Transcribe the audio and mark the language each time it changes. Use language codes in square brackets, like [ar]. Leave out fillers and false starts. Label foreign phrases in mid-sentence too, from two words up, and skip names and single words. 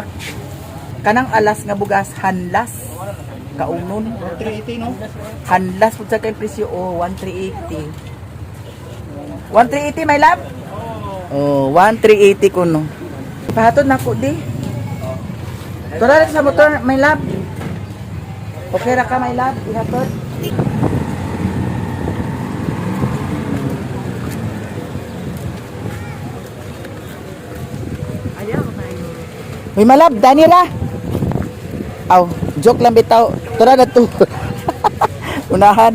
[ceb] Kanang alas nga bugas, hanlas. Kaunon. 380 no? Hanlas po sa kay presyo, oh, 1,380. 1,380, [en] my love? [ceb] Oh, 1,380 ko no. Pahatod na ko di. Tura rin sa motor, [en] my love. [ceb] Okay ra ka, [en] my love? [ceb] Ihatod. Uy, [en] my love, [ceb] Dani ra. Aw, joke lang bitaw. Tura na to. Unahan.